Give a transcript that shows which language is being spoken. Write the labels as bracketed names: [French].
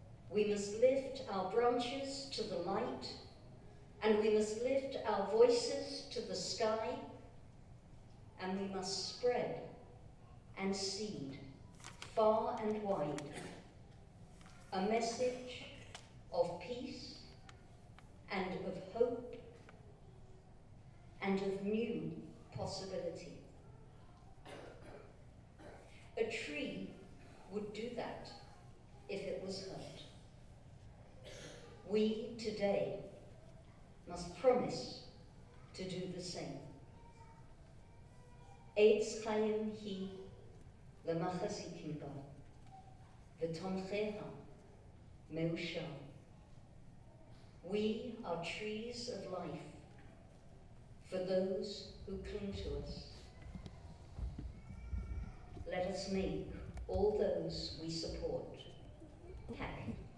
[English] We must lift our branches to the light, and we must lift our voices to the sky, and we must spread and seed far and wide a message of peace and of hope and of new possibility. A tree would do that if it was hurt. We today must promise to do the same. [Hebrew] Eitz Chaim hi למחזיקים בה, ותומכיה מאושר. [English] We are trees of life for those who cling to us. Let us make all those we support happy.